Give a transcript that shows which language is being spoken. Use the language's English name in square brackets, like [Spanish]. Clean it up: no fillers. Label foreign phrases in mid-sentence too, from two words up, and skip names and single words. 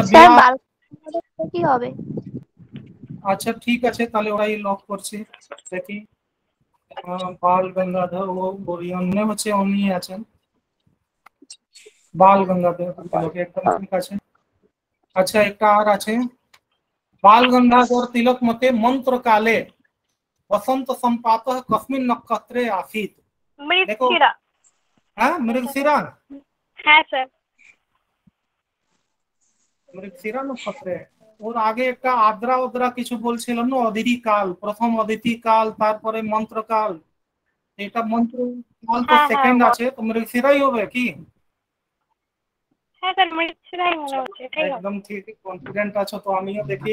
[Bangla] কি হবে? আচ্ছা ঠিক আছে, তাহলে ওরাই লক করছি। দেখি বাল গঙ্গাধর ও ওরিয়ন হচ্ছে উনি আছেন, বাল গঙ্গাধর তিলক, একদম ঠিক আছে। আচ্ছা, একটা আর আছে, [Sanskrit] बाल गंगाधर तिलक मते मंत्र काले वसंत संपातः कस्मिन् नक्षत्रे आसीत्? मृगशिरा। [Hindi] हाँ, मृगशिरा। हाँ सर, [Sanskrit] मृगशिरा नक्षत्रे। [Hindi] और आगे [Bangla] একটা আদ্রা ওদ্রা কিছু বলছিলাম না, অদিতি কাল, প্রথম অদিতি কাল, তারপরে মন্ত্র কাল। এটা মন্ত্র কাল তো সেকেন্ড আছে, তো মৃগশিরাই হবে কি? হ্যাঁ স্যার, মৃগশিরাই মনে হচ্ছে, এটাই হবে। একদম ঠিক, কনফিডেন্ট আছো তো, আমিও দেখি।